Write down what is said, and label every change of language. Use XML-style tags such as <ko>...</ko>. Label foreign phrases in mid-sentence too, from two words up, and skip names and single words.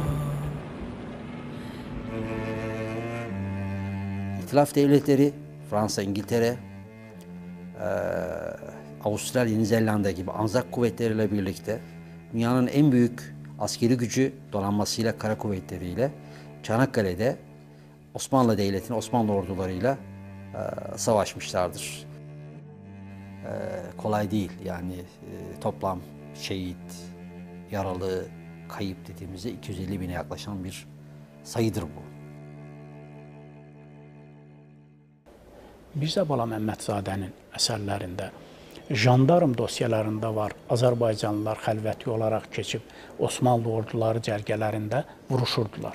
<tr>İtilaf devletleri, Fransa, İngiltere, Avustralya, Yeni Zelanda gibi Anzak kuvvetleriyle birlikte dünyanın en büyük askeri gücü donanmasıyla, kara kuvvetleriyle Çanakkale'de Osmanlı Devleti'nin, Osmanlı ordularıyla savaşmışlardır. Kolay değil yani toplam şehit, yaralı, kayıp dediğimizde 250 bine yaklaşan bir sayıdır bu.</tr> <az>Mirzə Bala Məmmədzadənin əsərlərində, jandarm dosyalarında var, Azərbaycanlılar xəlvəti olaraq keçib Osmanlı orduları cərgələrində vuruşurdular.</az>